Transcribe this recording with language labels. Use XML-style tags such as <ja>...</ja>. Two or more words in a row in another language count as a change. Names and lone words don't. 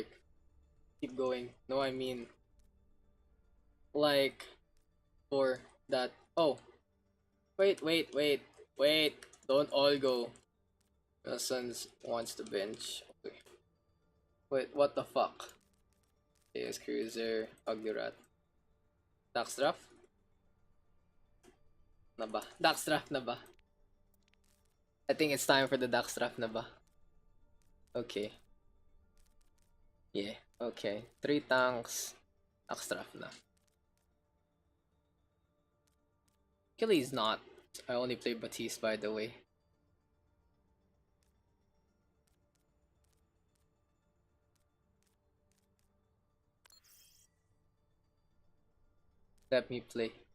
<en>Keep going. No, I mean, like, for that. Oh, wait. Wait, don't all go. Sons wants to bench. Okay. Wait, what the fuck? Yes, Cruiser, Ugly Rat. Daks draft?</en> <tl>Na ba?</tl> <en>Daks draft</en> <tl>na ba?</tl> <en>I think it's time for the Daks draft</en> <tl>na ba?</tl> <en>Okay. Yeah, okay. 3 tanks. Daks draft na. Achilles not. I only play Batiste, by the way. Let me play.</en>